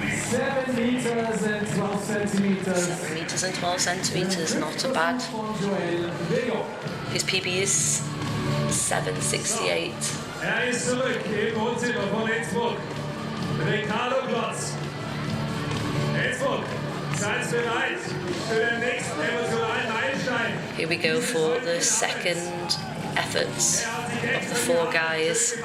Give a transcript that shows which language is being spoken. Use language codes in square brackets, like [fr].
[en] 7 meters and 12 centimeters. 7 meters and 12 centimeters, not a bad. His PB is 7:68. [de] Ist zurück im Wohnzimmer von Innsbruck. Ricardo Klotz. Innsbruck, seid bereit für den nächsten emotionalen Meilenstein. [en] Here we go for the second efforts of the 4 guys.